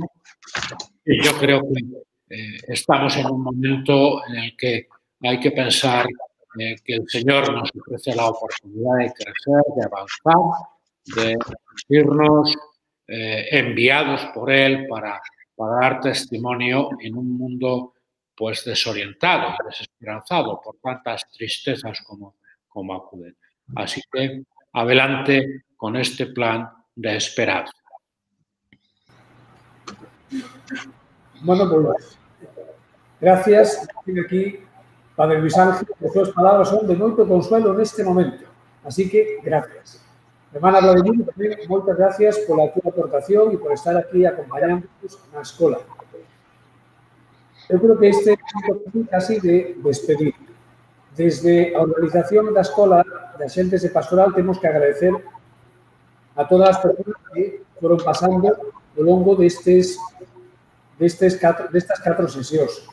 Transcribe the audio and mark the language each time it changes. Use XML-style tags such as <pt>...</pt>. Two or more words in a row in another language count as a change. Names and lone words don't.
<es>Y yo creo que estamos en un momento en el que hay que pensar que el Señor nos ofrece la oportunidad de crecer, de avanzar, de sentirnos enviados por Él para dar testimonio en un mundo pues desorientado y desesperanzado por tantas tristezas como acuden. Así que adelante con este plan de esperanza. Bueno, pues gracias. Aquí, Padre Luis Ángel,</es> <gl>as súas palabras son de moito consuelo neste momento. Así que, gracias. Hermana Vladimir, tamén moitas gracias pola túa aportación e por estar aquí acompañándonos na escola. Eu creo que este é un casi de despedir. Desde a organización da escola de Axentes de Pastoral temos que agradecer a todas as persoas que foron pasando ao longo destas 4 sesións.</gl>